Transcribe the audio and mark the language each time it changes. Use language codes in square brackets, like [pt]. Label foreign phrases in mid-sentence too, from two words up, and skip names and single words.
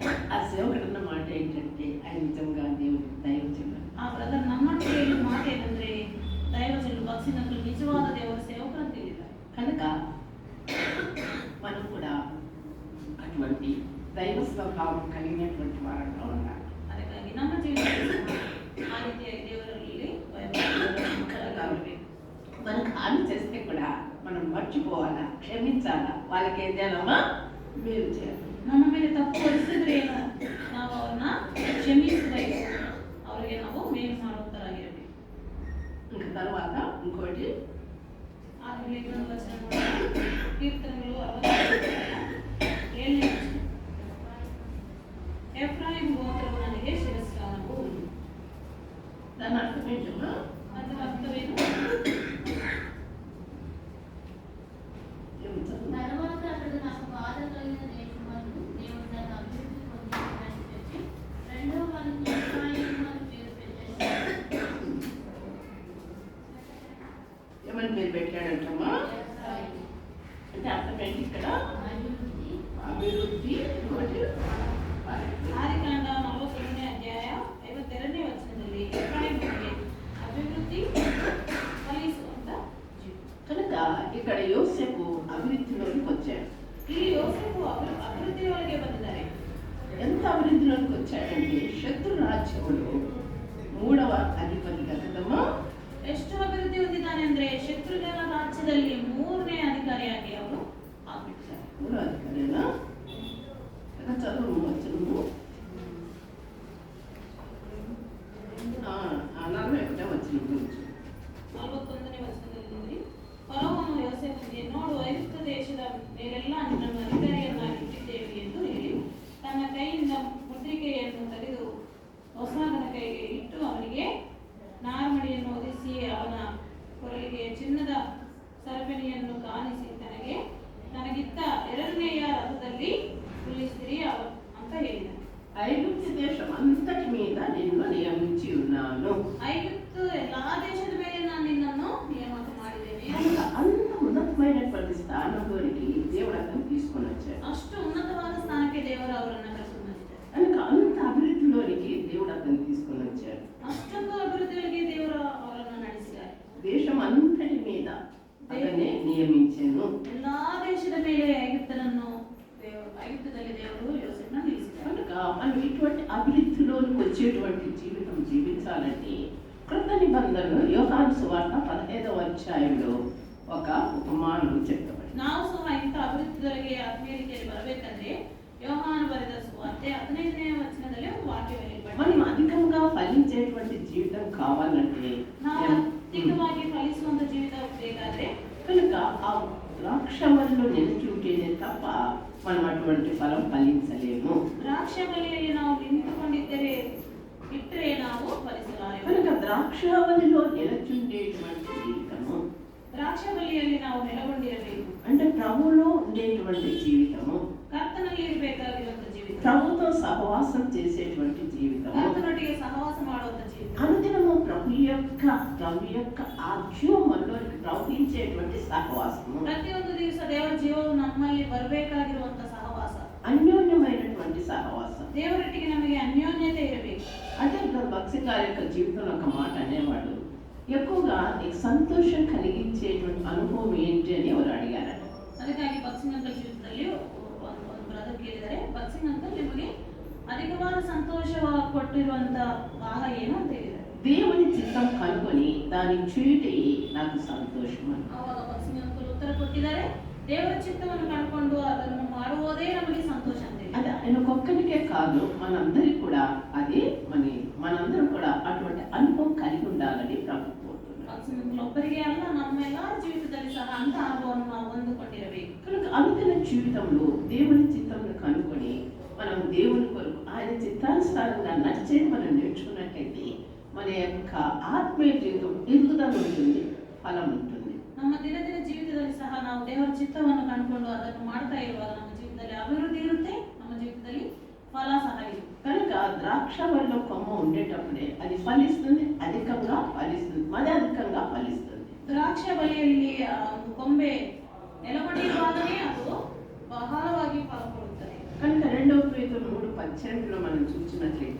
[te] ఆ సేవకుడన్న మాట ఏంటంటే ఆయన నిజంగా దేవుడు దైవజనుడు. [kn] ಆ ಬ್ರದರ್ ನಮ್ಮೊಟ್ಟಿಗೆ ಹೇಳಿದ ಮಾತು ಏನಂದ್ರೆ, దైవజనులు బాక్సింగ్ అంకల్ నిజವಾದ ದೇವರ ಸೇವಕರು ಅಂತ ಹೇಳಿದ್ದಾರೆ. [te] కనుక మనం కూడా అటువంటి దైవ స్వభావం కలిగినటువంటి వారంగా ఉండాలి. [kn] ಅದಕ್ಕಾಗಿ ನಮ್ಮ ಜೀವನದಲ್ಲಿ ಆ ರೀತಿಯಾಗಿ ದೇವರಲ್ಲಿ ಭಯಪಡಬೇಕು. [te] మనకు హాని చేస్తే కూడా మనం మర్చిపోవాలా, క్షమించాలా, వాళ్ళకి ఏం చేయాలమ్మా మేలు చేయాలి. [kn] ನಮ್ಮ ಮೇಲೆ ತಪ್ಪು ಹೊರಿಸಿದ್ರೆ ಏನು, ನಾವು ಅವ್ರನ್ನ ಕ್ಷಮಿಸಬೇಕು, ಅವರಿಗೆ ನಾವು ಮೇಲು ಮಾಡುವಂತರಾಗಿರಬೇಕು. [te] ఇంకా తర్వాత ఇంకోటి [kn] ಆಮೇಲೆ ಇನ್ನೊಂದು ವಚನ ನೋಡೋಣ. ಕೀರ್ತನೆಗಳು 67ನೇ ವಚನ. ಎಫ್ರಾಯಿಮ್ ಗೋತ್ರವು ನನಗೆ ಶಿರಸ್ಸಾನವು. [te] దాని అర్థం ఏంటమ్మా? [kn] ಅದರ ಅರ್ಥವೇನು? [te] తర్వాత అతడు నాకు బాధ కలిగిన దేశమందు దేవుడు నన్ను అభివృద్ధి పొందించాడని చెప్పి రెండవ వారికి ఎఫ్రాయిము అని పేరు పెట్టేశాడు. ఏమని పేరు పెట్టాడంటమ్మా? ఎఫ్రాయిము అంటే అర్థం ఏంటి ఇక్కడ? అభివృద్ధి. అభివృద్ధి. ఇంకోటి [kn] ಆದಿಕಾಂಡ 41ನೇ ಅಧ್ಯಾಯ 52ನೇ ವಚನದಲ್ಲಿ ಎಫ್ರಾಯಿಮನಿಗೆ ಅಭಿವೃದ್ಧಿ ಫಲಿಸುವಂತ ಜೀವ. [te] కనుక ఇక్కడ యోసేపు అభివృద్ధిలోకి వచ్చాడు. [kn] ಇಲ್ಲಿ ಯೋಸೇಫು ಅಭಿವೃದ್ಧಿಯೊಳಗೆ ಬಂದಿದ್ದಾರೆ. [te] ఎంత అభివృద్ధిలోకి వచ్చాడంటే శత్రు రాజ్యములు 3వ అధిపతిగా కదమ్మా. [kn] ಎಷ್ಟು ಅಭಿವೃದ್ಧಿ ಹೊಂದಿದ್ದಾನೆ ಅಂದ್ರೆ ಶತ್ರುಗಳ ರಾಜ್ಯದಲ್ಲಿ 3ನೇ ಅಧಿಕಾರಿಯಾಗಿ ಅವರು ಆಗ್ಬಿಟ್ಟಿದ್ದಾರೆ. [te] 3వ అధికారేనా? చదువు వచ్చును. 41వ వచనం గురించి [kn] 41ನೇ ವಚನದಲ್ಲಿ ನೋಡಿ, ಫರೋಹನು ಯೋಸೇಫನಿಗೆ, ನೋಡು, ಐಗುಪ್ತ ದೇಶದ ಮೇಲೆಲ್ಲ ನಿನ್ನನ್ನು ಅಧಿಕಾರಿಯನ್ನಾಗಿ ಇಟ್ಟಿದ್ದೇವೆ ಎಂದು ಹೇಳಿ ತನ್ನ ಕೈಯಿಂದ ಮುದ್ರಿಕೆಯನ್ನು ತೆಗೆದು ಹೊಸಮಗನ ಕೈಗೆ ಇಟ್ಟು ಅವನಿಗೆ ನಾರ್ಮಡಿಯನ್ನು ಹೊದಿಸಿ ಅವನ ಕೊರಳಿಗೆ ಚಿನ್ನದ ಸರಪಣಿಯನ್ನು ಕಾಣಿಸಿ ತನಗಿತ್ತ 2ನೇಯ ರಥದಲ್ಲಿ ಕುಳ್ಳಿಸಿರಿ ಅಂತ ಹೇಳಿದ. [te] ఐగుప్తు దేశం అంతటి మీద నిన్ను నియమించి ఉన్నాను. [kn] ಐಗುಪ್ತು ಎಲ್ಲಾ ದೇಶದ ಮೇಲೆ ನಾನು ನಿನ್ನನ್ನು ನೇಮಕ ಮಾಡಿದ್ದೇನೆ. [te] అంత ఉన్నతమైనటువంటి స్థానంలోనికి దేవుడు అతను తీసుకొని వచ్చాడు. [kn] ಅಷ್ಟು ಉನ್ನತವಾದ ಸ್ಥಾನಕ್ಕೆ ದೇವರು ಅವರನ್ನ ಕರೆದುಕೊಂಡು ಬಂದಿದ್ದಾರೆ. [te] కనుక అంత అభివృద్ధిలోనికి దేవుడు అతను తీసుకొని వచ్చాడు. [kn] ಅಷ್ಟೊಂದು ಅಭಿವೃದ್ಧಿಗಳಿಗೆ ದೇವರು ಅವರನ್ನು ನಡೆಸಿದ್ದಾರೆ. [te] దేశం అంతటి మీద అతనే నియమించాను. [kn] ಎಲ್ಲಾ ದೇಶದ ಮೇಲೆ ಐಗುಪ್ತದಲ್ಲಿ ದೇವರು ಯೋಸೇಫ್ನ ನಿಲ್ಲಿಸಿದ್ದಾರೆ. [te] కనుక మనం ఇటువంటి అభివృద్ధిలోనికి వచ్చేటువంటి జీవితం జీవించాలంటే క్రొత్త నిబంధనలు యోహాను సువార్త 15వ అధ్యాయంలో ఒక ఉపమానం చెప్పబడింది. [kn] ನಾವು ಸಹ ಇಂಥ ಅಭಿವೃದ್ಧಿಗಳಿಗೆ ಆತ್ಮೀಯ ರೀತಿಯಲ್ಲಿ ಬರಬೇಕಂದ್ರೆ ಯೋಹಾನು ಬರೆದ ಸುವಾರ್ತೆ 15ನೇ ವಚನದಲ್ಲಿ ಒಂದು ವಾಕ್ಯವಿದೆ. [te] మనం అధికంగా ఫలించేటువంటి జీవితం కావాలంటే [kn] ನಾವು ಅಧಿಕವಾಗಿ ಫಲಿಸುವಂತ ಜೀವಿತ ಬೇಕಾದ್ರೆ [te] కనుక ఆ ద్రాక్షవల్లిలో నిలిచి ఉంటేనే తప్ప మనం అటువంటి ఫలం ఫలించలేము. [kn] ದ್ರಾಕ್ಷ ಬಳ್ಳಿಯಲ್ಲಿ ನಾವು ನಿಂತುಕೊಂಡಿದ್ದರೆ ಇಟ್ಟರೆ ನಾವು ಫಲಿಸಲಾರೆವು. [te] కనుక ద్రాక్షావళిలో నిలచుండేటువంటి జీవితము, [kn] ದ್ರಾಕ್ಷ ಬಳ್ಳಿಯಲ್ಲಿ ನಾವು ನೆಲೆಗೊಂಡಿರಬೇಕು. [te] అంటే ప్రభువులో ఉండేటువంటి జీవితము, [kn] ಕರ್ತನಲ್ಲಿ ಇರಬೇಕಾಗಿರುವಂತ ಜೀವಿತ, [te] ప్రభుతో సహవాసం చేసేటువంటి జీవితము, [kn] ಕರ್ತನೊಟ್ಟಿಗೆ ಸಹವಾಸ ಮಾಡುವಂತ ಜೀವಿತ, [te] అనుదినము ప్రభు యొక్క ఆజ్ఞ మనలోకి ప్రవహించేటువంటి సహవాసము, [kn] ಪ್ರತಿಯೊಂದು ದಿವಸ ದೇವರ ಜೀವವು ನಮ್ಮಲ್ಲಿ ಬರಬೇಕಾಗಿರುವಂತ ಸಹವಾಸ, [te] అన్యోన్యమైనటువంటి సహవాసం. [kn] ದೇವರೊಟ್ಟಿಗೆ ನಮಗೆ ಅನ್ಯೋನ್ಯತೆ ಇರಬೇಕು. [te] అంటే భక్తి గారి యొక్క జీవితంలో ఒక మాట అనేవాడు, ఎక్కువగా నీకు సంతోషం కలిగించేటువంటి అనుభవం ఏంటి అని ఎవరు అడిగారట. [kn] ಅದಕ್ಕಾಗಿ ಭಕ್ಸಿಂಗ್ ಅಂಕಲ್ ಜೀವಿತದಲ್ಲಿ ಒಂದು ಬ್ರದರ್ ಕೇಳಿದರೆ, ಭಕ್ಸಿಂಗ್ ಅಂಕಲ್ ನಿಮಗೆ ಅಧಿಕವಾದ ಸಂತೋಷ ಕೊಟ್ಟಿರುವಂತ ಭಾಗ ಏನು ಅಂತ ಹೇಳಿದ್ದಾರೆ. [te] దేవుని చిత్తం కనుగొని దాని చూటి నాకు సంతోషం అని. [kn] ಅವಾಗ ಭಕ್ಸಿಂಗ್ ಅಂಕಲ್ ಉತ್ತರ ಕೊಟ್ಟಿದ್ದಾರೆ, ದೇವರ ಚಿತ್ತವನ್ನು ಕಂಡುಕೊಂಡು ಅದನ್ನು ಮಾಡುವುದೇ ನಮಗೆ ಸಂತೋಷ ಅಂತ ಹೇಳಿ. [te] అది ఆయనకొక్కడికే కాదు, మనందరికి కూడా అది మనందరం కూడా అటువంటి అనుభవం కలిగి ఉండాలని ప్రభు కోరుతున్నారు. [kn] ಭಕ್ಸಿಂಗ್ ಅಂಕಲ್ ಒಬ್ಬರಿಗೆ ಅಲ್ಲ, ನಮ್ಮೆಲ್ಲರ ಜೀವಿತದಲ್ಲಿ ಸಹ ಅಂತ ಅನುಭವವನ್ನು ನಾವು ಹೊಂದಿಕೊಂಡಿರಬೇಕು. [te] కనుక అనుదిన జీవితంలో దేవుని చిత్తంను కనుగొని మనం దేవుని కొరకు ఆయన చిత్తానుసారంగా నడిచేది మనం నేర్చుకున్నట్లయితే మన యొక్క ఆత్మీయ జీవితం ఎదుగుదల ఉంటుంది, ఫలం ఉంటుంది. [kn] ನಮ್ಮ ದಿನದಿನ ಜೀವಿತದಲ್ಲಿ ಸಹ ನಾವು ದೇವರ ಚಿತ್ತವನ್ನು ಕಂಡುಕೊಂಡು ಅದನ್ನು ಮಾಡ್ತಾ ಇರುವಾಗ ನಮ್ಮ ಜೀವಿತದಲ್ಲಿ ಅಭಿವೃದ್ಧಿ ಇರುತ್ತೆ, ನಮ್ಮ ಜೀವಿತದಲ್ಲಿ ಫಲ ಸಹ ಇರುತ್ತೆ. [te] కనుక ద్రాక్షవల్లిలో కొమ్మ ఉండేటప్పుడే అది ఫలిస్తుంది, అధికంగా ఫలిస్తుంది, మరి అధికంగా ఫలిస్తుంది. [kn] ದ್ರಾಕ್ಷ ಬಳ್ಳಿಯಲ್ಲಿ ಒಂದು ಕೊಂಬೆ ನೆಲಗೊಂಡಿರುವಾಗಲೇ ಅದು ಬಹಳವಾಗಿ ಫಲ ಕೊಡುತ್ತದೆ. [te] కనుక 2 పేతురు 3:18 మనం చూసినట్లయితే,